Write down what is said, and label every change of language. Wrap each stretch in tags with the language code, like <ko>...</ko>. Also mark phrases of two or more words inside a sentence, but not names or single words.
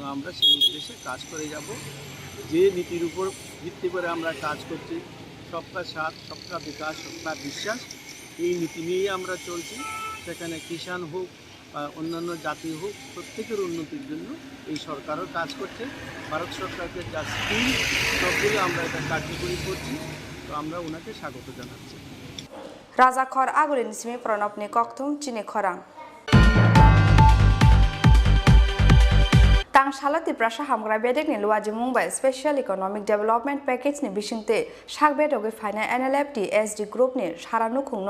<bn>আমরা সেই উদ্দেশ্যে কাজ করে যাব যে নীতির উপর ভিত্তি করে আমরা কাজ করছি</bn> <hi>सबका साथ सबका विकास सबका विश्वास</hi> <bn>এই নীতি নিয়েই আমরা চলছি সেখানে কিষাণ হোক বা অন্যান্য জাতি হোক প্রত্যেকের উন্নতির জন্য এই সরকারও কাজ করছে ভারত সরকারের যা স্কিম সবগুলো আমরা এটা কার্যকরী করছি তো আমরা ওনাকে স্বাগত জানাচ্ছি</bn> <trp>Razakor Agulin Simi Pranopni Koktum Chini Khorang Tang Shalati Prasha Hamgra Bedek ni Luajimun by</trp> <en>Special Economic Development Package</en> <trp>ni Bishinte Shakbedogi Fina NLFT SD Group ni Sharanu Kungno</trp>